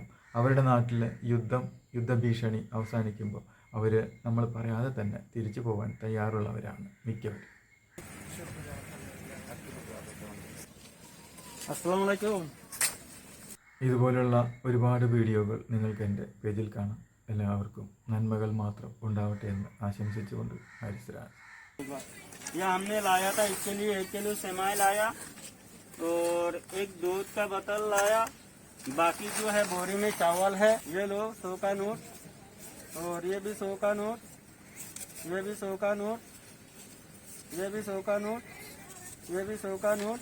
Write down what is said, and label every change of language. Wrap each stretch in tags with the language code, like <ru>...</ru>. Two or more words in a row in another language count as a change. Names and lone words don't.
<ml>അവരുടെ നാട്ടിലെ യുദ്ധഭീഷണി അവസാനിക്കുമ്പോൾ അവർ നമ്മൾ പറയാതെ തന്നെ തിരിച്ചു പോകാൻ തയ്യാറുള്ളവരാണ് മിക്കവരും.</ml> <ar>السلام عليكم.</ar> <ml>ഇതുപോലുള്ള ഒരുപാട് വീഡിയോകൾ നിങ്ങൾക്ക് എൻ്റെ പേജിൽ കാണാം. എല്ലാവർക്കും നന്മകൾ മാത്രം ഉണ്ടാവട്ടെ എന്ന് ആശംസിച്ചുകൊണ്ട് ഹാരിസ്.</ml> <hi>ये हमने लाया था इसके लिए 1 किलो सेमाई लाया और एक दूध का बोतल लाया। बाकी जो है बोरी में चावल है। ये लो 100 का नोट और ये भी 100 का नोट, ये भी 100 का नोट, ये भी 100 का नोट, ये भी 100 का नोट।</hi>